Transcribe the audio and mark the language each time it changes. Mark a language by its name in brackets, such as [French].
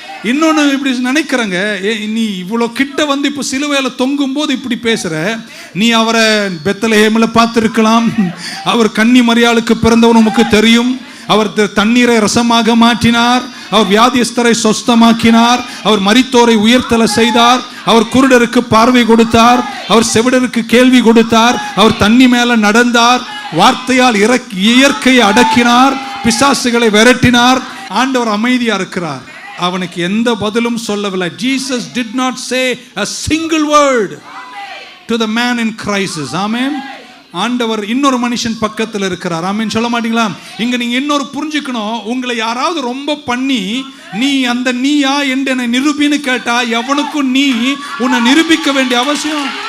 [Tamil] இன்னொன்று இப்படி நினைக்கிறேங்க, நீ இவ்வளோ கிட்ட வந்து இப்போ சிலுவையில் தொங்கும் போது இப்படி பேசுற, நீ அவரை பெத்லஹேமில் பார்த்துருக்கலாம், அவர் கன்னி மரியாளுக்கு பிறந்தவர் உமக்கு தெரியும், அவர் தண்ணீரை ரசமாக மாற்றினார், அவர் வியாதியஸ்தரை சொஸ்தமாக்கினார், அவர் மரித்தோரை உயர்த்தல செய்தார், அவர் குருடருக்கு பார்வை கொடுத்தார், அவர் செவிடருக்கு கேள்வி கொடுத்தார், அவர் தண்ணி மேல நடந்தார், வார்த்தையால் இயற்கையை அடக்கினார், பிசாசுகளை விரட்டினார். ஆண்டவர் அமைதியா இருக்கிறார், அவனுக்கு எந்த பதிலும் சொல்லவில்லை. [English] Jesus did not say a single word to the man in crisis. [Tamil] ஆமென். ஆண்டவர் இன்னொரு மனுஷன் பக்கத்தில் இருக்கிறார். ஆமென் சொல்ல மாட்டீங்களா? இங்க நீங்க இன்னொரு புரிஞ்சுக்கணும், உங்களை யாராவது ரொம்ப பண்ணி நீ அந்த நீயா என்று என்னை நிரூபின்னு கேட்டா எவனுக்கும் நீ உன்னை நிரூபிக்க வேண்டிய அவசியம்.